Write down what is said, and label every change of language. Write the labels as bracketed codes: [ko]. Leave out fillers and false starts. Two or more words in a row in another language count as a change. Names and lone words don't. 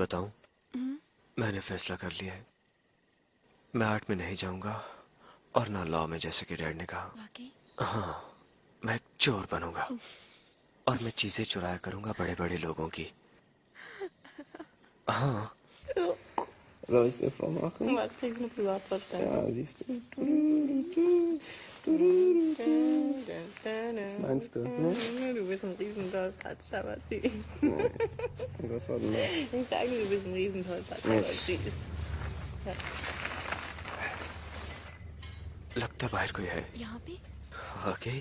[hi] बताऊं, मैंने फैसला कर लिया है। मैं आर्ट में नहीं जाऊंगा और ना लॉ में, जैसे कि डैड ने कहा। वाकई? हाँ, मैं चोर बनूंगा और मैं चीजें चुराया करूंगा बड़े बड़े लोगों की। हाँ। [de] Soll ich dir vormachen? Was kriegst du privat vorstellen? Ja, siehst du. Was meinst du? Ne? Du bist ein Riesentollpatsch, aber süß. Was war denn das? Ich sage, du bist ein Riesentollpatsch, aber süß. Ja. [hi] लगता बाहर कोई है। यहाँ पे? वाकई?